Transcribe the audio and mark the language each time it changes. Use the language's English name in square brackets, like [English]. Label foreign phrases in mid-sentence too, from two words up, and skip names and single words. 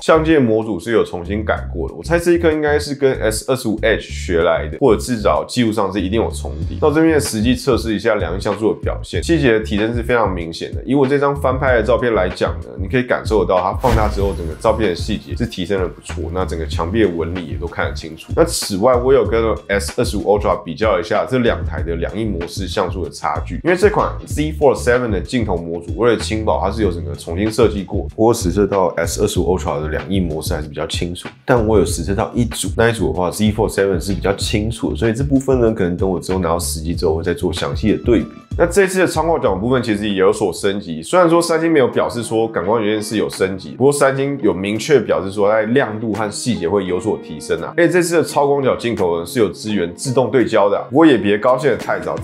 [Chinese] 相機的模組是有重新改過的，我猜這一顆應該是跟 S25 Edge 學來的，或者至少技術上是一定有重疊。到這邊實際測試一下2億像素的表現，細節的提升是非常明顯的。以我這張翻拍的照片來講呢，你可以感受得到它放大之後，整個照片的細節是提升的不錯，那整個牆壁的紋理也都看得清楚。那此外，我有跟 S25 Ultra 比較一下這2台的2億模式像素的差距，因為這款 Z Fold 7 的鏡頭模組為了輕薄，它是有整個重新設計過。不過實測到 S25 Ultra 的2億模式還是比較清楚，但我有實測到一組，那一組的話 Z Fold 7是比較清楚的，所以這部分呢，可能等我之後拿到實機之後，會再做詳細的對比。那這次的超廣角部分其實也有所升級，雖然說三星沒有表示說感光元件是有升級，不過三星有明確表示說在亮度和細節會有所提升啊。而且這次的超廣角鏡頭呢是有支援自動對焦的啊，不過也別高興得太早。